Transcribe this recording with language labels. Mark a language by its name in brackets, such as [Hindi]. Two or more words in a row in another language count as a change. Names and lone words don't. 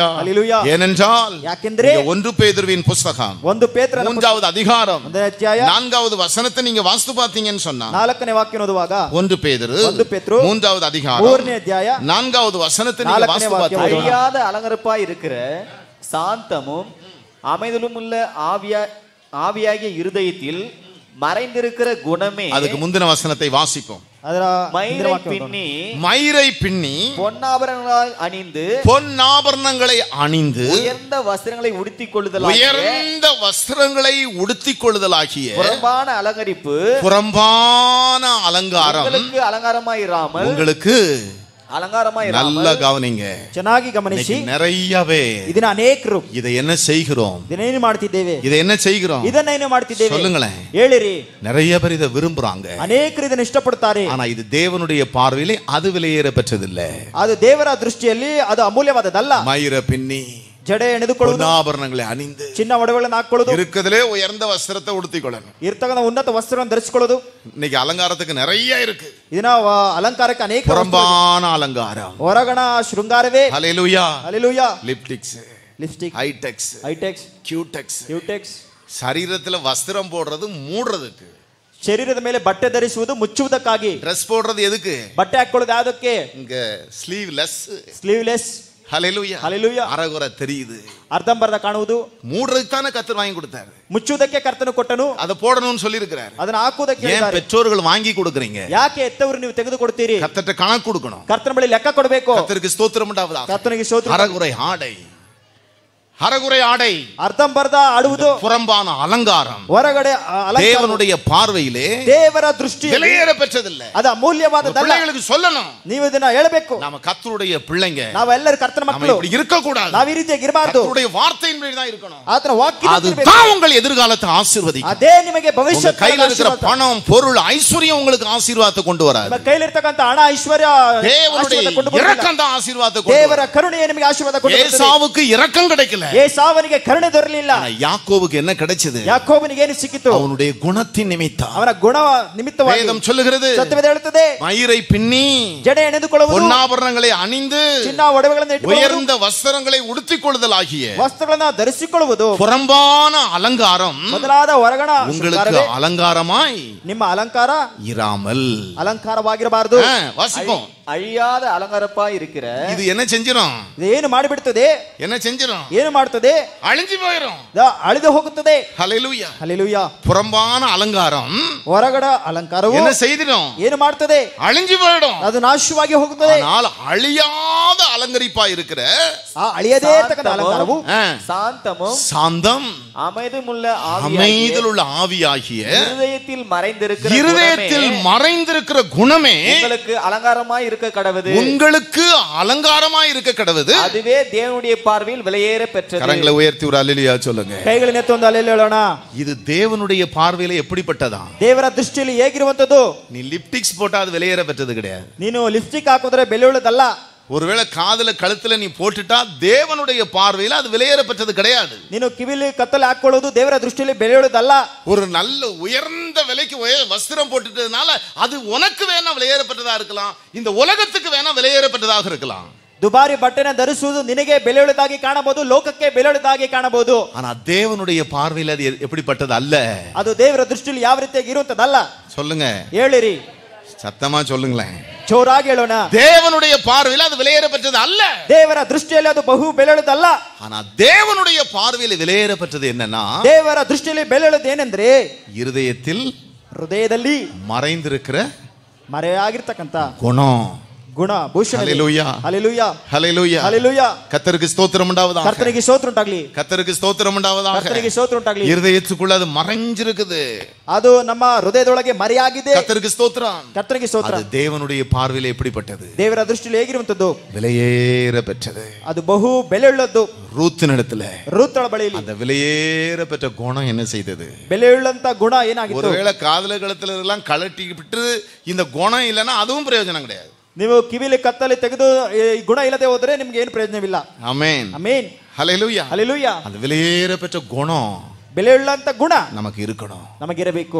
[Tamil] ஹல்லேலூயா. ஏனென்றால் [Kannada] ಯಾಕೆಂದ್ರೆ [Tamil] இங்க 1 பேதுருவின் புஸ்தகம் [Kannada] ಒಂದು ಪೇತ್ರನ [Tamil] 3வது அதிகாரம் [Kannada] 1ನೇ ಅಧ್ಯಾಯ [Tamil] 4வது வசனத்தை நீங்க வாசித்து பார்த்தீங்கன்னு சொன்னா, [Kannada] 4ನೇ ವಾಕ್ಯ ಓದುವಾಗ [Tamil] 1 பேதுரு 3வது அதிகாரம் [Kannada] 3ನೇ ಅಧ್ಯಾಯ [Tamil] 4வது வசனத்தை நீங்க [Kannada] 4ನೇ [Tamil] வாசித்து [Kannada] வாಕ್ಯ [Tamil] பார்த்தீங்கன்னா, அழியாத அலங்கரப்பாய் இருக்கிற சாந்தமும் அமைதலும் உள்ள ஆவியாகிய இருதயத்தில் மறைந்திருக்கிற குணமே. அதுக்கு முந்தின வசனத்தை வாசிப்போம். [Kannada] ಅದರ [Tamil] மயிரை பின்னி மயிரை பின்னி பொன்னாபரணங்களாய் அணிந்து பொன்னாபரணங்களை அணிந்து உயர்ந்த வஸ்திரங்களை உடுத்திக் கொள்ளுதல் உயர்ந்த வஸ்திரங்களை உடுத்திக் கொள்ளுதலாகிய புறம்பான அலங்கரிப்பு புறம்பான அலங்காரம் உங்களுக்கு அலங்காரமாயிராமல் உங்களுக்கு அலங்காரமாயிராமல் நல்ல கவனிங்க. [Kannada] ಚೆನ್ನಾಗಿ ಗಮನಿಸಿ. [Tamil] நிறையவே [Kannada] ಇದನ್ನ ಅನೇಕರು [Tamil] இதை என்ன செய்கிறோம்? [Kannada] ಇದನ್ನೇನು ಮಾಡ್ತಿದ್ದೇವೆ? [Tamil] இதை என்ன செய்கிறோம்? [Kannada] ಇದನ್ನೇನು ಮಾಡ್ತಿದ್ದೇವೆ? [Tamil] சொல்லுங்களேன். [Kannada] ಹೇಳಿರಿ. [Tamil] நிறைய பேர் இதை விரும்புறாங்க. [Kannada] ಅನೇಕರು ಇದನ್ನು ಇಷ್ಟಪಡುತ್ತಾರೆ. [Tamil] ஆனா இது தேவனுடைய பார்வையிலே அது விலையேற பெற்றதில்லை. [Kannada] ಅದು ದೇವರ ದೃಷ್ಟಿಯಲ್ಲಿ ಅದು ಅಮೂಲ್ಯವಾದದ್ದಲ್ಲ. [Tamil] மயிர பின்னி [Kannada] ಜಡೆ ಎಣೆದುಕೊಳ್ಳುವುದು, [Tamil] பொன்னாபரணங்களை அணிந்து [Kannada] ಚಿನ್ನ ಒಡವೆಗಳನ್ನು ಹಾಕೊಳ್ಳೋದು, [Tamil] இருக்கிறதுலே உயர்ந்த வஸ்திரத்தை உடுத்திக்கொள்ளணும். [Kannada] ಇರ್ತಕ್ಕಂಥ ಉನ್ನತ ವಸ್ತ್ರವನ್ನು ಧರಿಸಿಕೊಳ್ಳೋದು. [Tamil] இன்னைக்கு அலங்காரத்துக்கு நிறைய இருக்கு. [Kannada] ಇದನ್ನ ಅಲಂಕಾರಕ್ಕೆ ಅನೇಕ [Tamil] புறம்பான அலங்காரம், [Kannada] ಹೊರಗಣ ಶೃಂಗಾರವೇ. [Tamil] ஹல்லேலூயா. [Kannada] ಹಲ್ಲೆಲೂಯಾ. [Tamil] லிப்டிக்ஸ், [Kannada] ಲಿಪ್ಸ್ಟಿಕ್, [Tamil] ஹைடெக்ஸ், [Kannada] ಹೈಟೆಕ್ಸ್, [Tamil] கியூடெக்ஸ். [Kannada] ಕ್ಯೂಟೆಕ್ಸ್. [Tamil] சரீரத்துல வஸ்திரம் போடுறது மூடுறதுக்கு, [Kannada] ಶರೀರದ ಮೇಲೆ ಬಟ್ಟೆ ಧರಿಸುವುದು ಮುಚ್ಚುವುದಕ್ಕಾಗಿ. [Tamil] ட்ரெஸ் போடுறது எதுக்கு? [Kannada] ಬಟ್ಟೆ ಹಾಕೊಳ್ಳೋದು ಯಾವುದಕ್ಕೆ? [Tamil] இங்க ஸ்லீவ்லெஸ், [Kannada] ಸ್ಲೀವ್ಲೆಸ್. [Tamil] ஹல்லேலூயா. [Kannada] ಹಲ್ಲೆಲೂಯಾ. [Tamil] அரைகுறை தெரியுது. [Kannada] ಅರ್ಧಂಬರ್ಧ ಕಾಣುವುದು. [Tamil] மூடுறதுக்கு தானே கர்த்தர் வாங்கி கொடுத்தாரு. [Kannada] ಮುಚ್ಚುವುದಕ್ಕೆ ಕರ್ತನು ಕೊಟ್ಟನು. [Tamil] அதை போடணும்னு சொல்லி இருக்கிறார். [Kannada] ಅದನ್ನ ಹಾಕುವುದಕ್ಕೆ [Tamil] ஏன் [Kannada] ಹೇಳಿದ್ದಾರೆ. [Tamil] பெற்றோர்கள் வாங்கி கொடுக்குறீங்க? [Kannada] ಯಾಕೆ ಎತ್ತವರು ನೀವು ತೆಗೆದುಕೊಡ್ತೀರಿ? [Tamil] கர்த்தர்ட்ட கணக்கு கொடுக்கணும். [Kannada] ಕರ್ತನ ಬಳಿ ಲೆಕ್ಕ ಕೊಡಬೇಕು. [Tamil] கர்த்தருக்கு ஸ்தோத்திரம் உண்டாவதாக. [Kannada] ಕರ್ತನಿಗೆ ಸ್ತೋತ್ರ. [Tamil] அரைகுறை ஆடை, அரைகுறை ஆடை, [Kannada] ಅರ್ಧಂಬರ್ಧ ಆಡುವುದು, [Tamil] புறம்பான அலங்காரம் [Kannada] ಹೊರಗಡೆ ಅಲಂಕಾರ [Tamil] தேவனுடைய பார்வையிலே [Kannada] ದೇವರ ದೃಷ್ಟಿಯಲ್ಲಿ [Tamil] விலையேற பெற்றதில்லை. [Kannada] ಅದು ಅಮೂಲ್ಯವಾದದ್ದಲ್ಲ. [Tamil] பிள்ளைகளுக்கு சொல்லணும், [Kannada] ನೀವು ಇದನ್ನ ಹೇಳಬೇಕು. [Tamil] நாம கர்த்தருடைய பிள்ளைங்க, [Kannada] ನಾವೆಲ್ಲರೂ ಕರ್ತನ [Tamil] நாம [Kannada] ಮಕ್ಕಳು. [Tamil] இப்படி இருக்க கூடாது. [Kannada] ನಾವು ಈ ರೀತಿಯಾಗಿ ಇರಬಾರದು. [Tamil] கர்த்தருடைய வார்த்தையின்படி தான் இருக்கணும். [Kannada] ಆತನ ವಾಕ್ಯ [Tamil] அதுதான் உங்கள் எதிர்காலத்தை ஆசீர்வதிக்கும். [Kannada] ಅದೇ ನಿಮಗೆ ಭವಿಷ್ಯ [Tamil] கையில் இருக்கிற பணம், பொருள், ஐஸ்வர்யம் உங்களுக்கு ஆசீர்வாதத்தை கொண்டு வராது. [Kannada] ನಿಮ್ಮ ಕೈಲಿರ್ತಕ್ಕಂತ ಹಣ, ಐಶ್ವರ್ಯ [Tamil] தேவனுடைய இரக்கம் தான் ஆசீர்வாதத்தை கொண்டு [Kannada] ದೇವರ [Tamil] வரும். [Kannada] ಕರುಣೆಯೇ ನಿಮಗೆ ಆಶೀರ್ವಾದ ಕೊಡುತ್ತದೆ. [Tamil] ஏசாவுக்கு இரக்கம் கிடைக்கல. [Kannada] ஏசாவನಿಗೆ ಕರುಣೆ ದೊರೆಯಲಿಲ್ಲ. [Tamil] யாக்கோபுக்கு என்ன கிடைச்சது? [Kannada] ಯಾಕೋಬನಿಗೆ ಏನು ಸಿಕ್ಕಿತು? [Tamil] அவனுடைய குணத்தின் நிமித்தம். [Kannada] ಅವನ ಗುಣ ನಿಮಿತ್ತವಾಗಿ. [Tamil] வேதம் சொல்லுகிறது, [Kannada] ಸತ್ಯವೇದ ಹೇಳುತ್ತದೆ, [Tamil] மயிரை பின்னி [Kannada] ಜಡೆ ಎಣೆದುಕೊಳ್ಳುವುದು, [Tamil] பொನ್ನಾಭರಣங்களை அணிந்து [Kannada] ಚಿನ್ನ ಒಡವೆಗಳನ್ನು ಇಟ್ಟುಕೊಳ್ಳುವುದು, [Tamil] உயர்ந்த வஸ்திரங்களை உடுத்திக் கொள்ளுதல் ஆகிய [Kannada] ವಸ್ತ್ರಗಳನ್ನು ಧರಿಸಿಕೊಳ್ಳುವುದು, [Tamil] புறம்பான அலங்காரம் [Kannada] ಮೊದಲಾದ ಹೊರಗಣ [Tamil] உங்களுக்கு அலங்காரமாய் [Kannada] ನಿಮ್ಮ ಅಲಂಕಾರ [Tamil] இராமல் [Kannada] ಅಲಂಕಾರವಾಗಿರಬಾರದು. [Tamil] வாசிப்போம். அழியாத அலங்காரப்பா இருக்கிற இது என்ன செஞ்சிரும்? [Kannada] ಇದು ಏನು ಮಾಡಿಬಿಡುತ್ತದೆ? [Tamil] என்ன செஞ்சிரும்? [Kannada] ಏನು ಮಾಡುತ್ತದೆ? [Tamil] அழிஞ்சு போயிரும். [Kannada] ಅಳಿದು ಹೋಗುತ್ತದೆ. [Tamil] ஹல்லேலூயா. [Kannada] ಹಲ್ಲೆಲೂಯಾ. [Tamil] புறம்பான அலங்காரம் [Kannada] ಹೊರಗಡ ಅಲಂಕಾರವು [Tamil] என்ன செய்திரும்? [Kannada] ಏನು ಮಾಡುತ್ತದೆ? [Tamil] அழிஞ்சு போயிடும். [Kannada] ಅದು ನಾಶವಾಗಿ ಹೋಗುತ್ತದೆ. [Tamil] ஆனால் அழியாத அலங்கரிப்பா இருக்கிற [Kannada] ಆ ಅಳಿಯದೇ ಇರತಕ್ಕಂತ ಅಲಂಕಾರವು [Tamil] சாந்தமும் சாந்தம் அமைதியுள்ள அமைதியுள்ள ஆவியாகிய இருதயத்தில் மறைந்திருக்கிற குணமே உங்களுக்கு அலங்காரமாய் இருக்க கடவுது. உங்களுக்கு அலங்காரமாய் இருக்க கடவுது. அதுவே தேவனுடைய பார்வையில் விலையேற பெற்றது. கரங்களை உயர்த்தி ஒரு அல்லேலூயா சொல்லுங்க. [Kannada] ಕೈಗಳನ್ನು ಎತ್ತಿ ಒಂದು ಹಲ್ಲೆಲೂಯಾ ಹೇಳೋಣ. [Tamil] இது தேவனுடைய பார்வையில எப்படிப்பட்டதா? [Kannada] ದೇವರ ದೃಷ್ಟಿಯಲ್ಲಿ ಹೇಗಿರುವಂತದ್ದು? [Tamil] நீ லிப்டிக்ஸ் போட்டா அது வெளியேற பெற்றது கிடையாது. [Kannada] ನೀನು ಲಿಪ್ಸ್ಟಿಕ್ ಹಾಕಿದ್ರೆ ಬೆಲೆ ಉಳ್ಳದಲ್ಲ. [Tamil] ஒருவேளை காதுல கழுத்துல நீ போட்டுட்டா தேவனுடைய பார்வையில அது வெளியேற பெற்றது கிடையாது. [Kannada] ನೀನು ಕಿವಿಲಿ ಕತ್ತಲೆ ಹಾಕೊಳ್ಳೋದು ದೇವರ ದೃಷ್ಟಿಯಲ್ಲಿ ಬೆಲೆ ಉಳ್ಳದಲ್ಲ. [Tamil] ஒரு நல்ல உயர்ந்த விலைக்கு வஸ்திரம் போட்டுட்டதுனால அது உனக்கு வேணா வெளியேறப்பட்டதா இருக்கலாம், இந்த உலகத்துக்கு வேணா வெளியேறப்பட்டதாக இருக்கலாம். [Kannada] ದುಬಾರಿ ಬಟ್ಟೆನ ಧರಿಸುವುದು ನಿನಗೆ ಬೆಲೆ ಉಳ್ಳದಾಗಿ ಕಾಣಬಹುದು, ಲೋಕಕ್ಕೆ ಬೆಲೆ ಉಳ್ಳದಾಗಿ ಕಾಣಬಹುದು. [Tamil] ஆனா தேவனுடைய பார்வையில அது எப்படிப்பட்டது அல்ல. [Kannada] ಅದು ದೇವರ ದೃಷ್ಟಿಯಲ್ಲಿ ಯಾವ ರೀತಿಯಾಗಿ ಇರುವಂತದಲ್ಲ. [Tamil] சொல்லுங்க, [Kannada] ಹೇಳಿರಿ, [Tamil] சத்தமா சொல்லுங்களேன். [Kannada] ಜೋರಾಗಿ ಹೇಳೋಣ. [Tamil] தேவனுடைய பார்வையில அது வெளியேறப்பட்டது அல்ல. [Kannada] ದೇವರ ದೃಷ್ಟಿಯಲ್ಲಿ ಅದು ಬಹು ಬೆಲೆ ಉಳ್ಳದಲ್ಲ. [Tamil] ஆனா தேவனுடைய பார்வையில வெளியேறப்பட்டது என்னன்னா, [Kannada] ದೇವರ ದೃಷ್ಟಿಯಲ್ಲಿ ಬೆಲೆ ಉಳ್ಳದು ಏನೆಂದ್ರೆ [Tamil] இருதயத்தில் [Kannada] ಹೃದಯದಲ್ಲಿ [Tamil] மறைந்திருக்கிற [Kannada] ಮರೆಯಾಗಿರ್ತಕ್ಕಂತ [Tamil] குணம், [Kannada] ಗುಣ, ಭೂಷಣ. [Tamil] ஹல்லேலூயா, [Kannada] ಹಲ್ಲೆಲೂಯಾ, [Tamil] ஹல்லேலூயா, [Kannada] ಹಲ್ಲೆಲೂಯಾ. [Tamil] கர்த்தருக்கு ஸ்தோத்திரம் உண்டாவதாக. [Kannada] ಕರ್ತನಿಗೆ ಸ್ತೋತ್ರ ಉಂಟಾಗಲಿ. [Tamil] கர்த்தருக்கு ஸ்தோத்திரம் உண்டாவதாக. [Kannada] ಕರ್ತನಿಗೆ ಸ್ತೋತ್ರ ಉಂಟಾಗಲಿ. [Tamil] இருதயத்துக்குள்ள அது மறைஞ்சிருக்குது. [Kannada] ಅದು ನಮ್ಮ ಹೃದಯದೊಳಗೆ ಮರೆಯಾಗಿದೆ. [Tamil] கர்த்தருக்கு ஸ்தோத்திரம். [Kannada] ಕರ್ತನಿಗೆ ಸ್ತೋತ್ರ. [Tamil] அது தேவனுடைய பார்வையில எப்படிப்பட்டது? [Kannada] ದೇವರ ದೃಷ್ಟಿಯಲ್ಲಿ ಹೇಗಿರುವಂತದ್ದು? [Tamil] விலையேற பெற்றது. [Kannada] ಅದು ಬಹು ಬೆಲೆ ಉಳ್ಳದ್ದು. [Tamil] ரூத்தினிடத்துல [Kannada] ರೂತಳ ಬಳಿಯಲ್ಲಿ [Tamil] அந்த விலையேற பெற்ற குணம் என்ன செய்தது? [Kannada] ಬೆಲೆ ಉಳ್ಳಂತ ಗುಣ ಏನಾಗಿತ್ತು? [Tamil] ஒருவேளை காதல கழுத்துல எல்லாம் கழட்டி விட்டு இந்த குணம் இல்லைன்னா அதுவும் பிரயோஜனம் கிடையாது. [Kannada] ನೀವು ಕಿವಿಲಿ ಕತ್ತಲೆ ತೆಗೆದು ಈ ಗುಣ ಇಲ್ಲದೆ ಹೋದ್ರೆ ನಿಮ್ಗೆ ಏನು ಪ್ರಯೋಜನವಿಲ್ಲ. [Tamil] ஆமென், [Kannada] ಆಮೆನ್, [Tamil] ஹல்லேலூயா. [Kannada] ಹಲ್ಲೆಲೂಯಾ. [Tamil] அந்த விலையேற பெற்ற குணம் [Kannada] ಬೆಲೆ ಉಳ್ಳಂತ ಗುಣ [Tamil] நமக்கு இருக்கணும். [Kannada] ನಮಗಿರಬೇಕು.